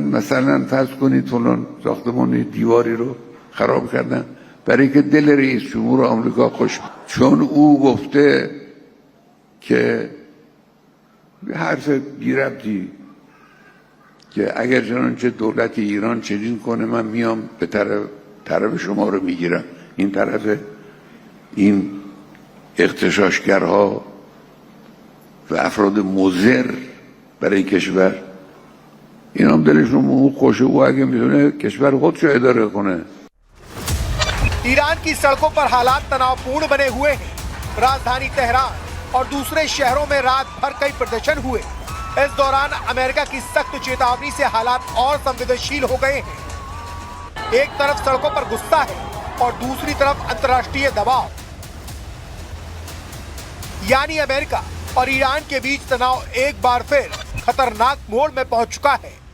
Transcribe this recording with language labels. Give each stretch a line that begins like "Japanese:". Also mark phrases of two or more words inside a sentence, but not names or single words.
Persian: مثلا فرض کنید فلان ساختمان دیواری رو خراب کردن برای که دل رئیس جمهور آمریکا خوش، چون او گفته که حرف بی ربطی که اگر چنانچه دولت ایران چنین کنه من میام به طرف شما رو میگیرم. این طرف این اغتشاشگرها و افراد مضر برای کشور، این هم دلشون خوشه و اگه میتونه کشور خودشو اداره کنه.
Hindi: ईरान की सड़कों पर हालात तनावपूर्ण बने हुए हैं। राजधानी तेहरान और दूसरे शहरों में रात भर कई प्रदर्शन हुए। इस दौरान अमेरिका की सख्त चेतावनी से हालात और संवेदनशील हो गए हैं। एक तरफ सड़कों पर गुस्सा है और दूसरी तरफ अंतर्राष्ट्रीय दबाव, यानी अमेरिका और ईरान के बीच तनाव एक बार फिर खतरनाक मोड़ में पहुंच चुका है।